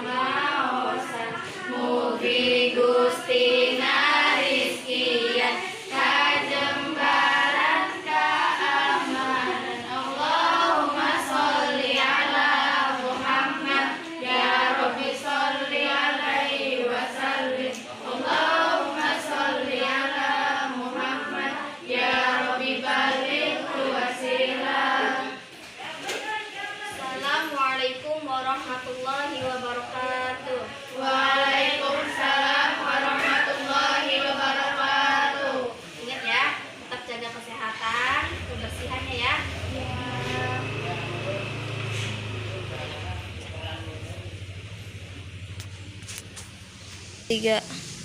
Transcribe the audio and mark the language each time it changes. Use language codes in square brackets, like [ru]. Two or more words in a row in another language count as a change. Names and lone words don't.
[su] maosan mugi gusti rizkian kajembaran keamanan [ar] اللهم صل على محمد يا رب صل عليه وسلم اللهم صل على محمد يا رب بلغ الوسيلة. السلام عليكم ورحمة الله وبركاته. وعليكم السلام ورحمة الله وبركاته. [id] Ingat ya, tetap jaga kesehatan, kebersihannya ya. Tiga.